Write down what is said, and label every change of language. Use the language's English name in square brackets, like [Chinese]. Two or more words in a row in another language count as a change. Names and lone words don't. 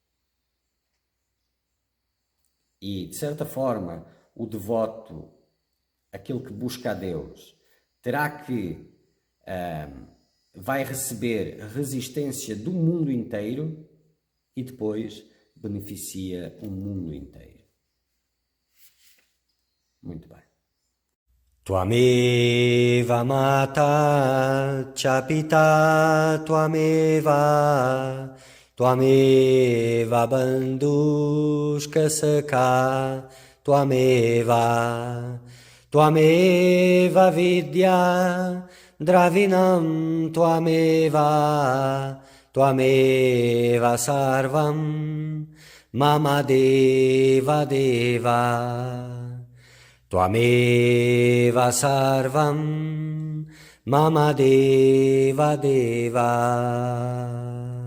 [Portuguese] E, de certa forma, o devoto, aquele que busca a Deus, terá que, vai receber resistência do mundo inteiro e depois beneficia o mundo inteiro. Muito bem. [Sanskrit] त्वमेव माता च पिता त्वमेव त्वमेव बन्धुश्च सखा त्वमेव त्वमेव विद्या द्रविणं त्वमेव त्वमेव सर्वं मम देव देव त्वमेव सर्वं मम देव देव.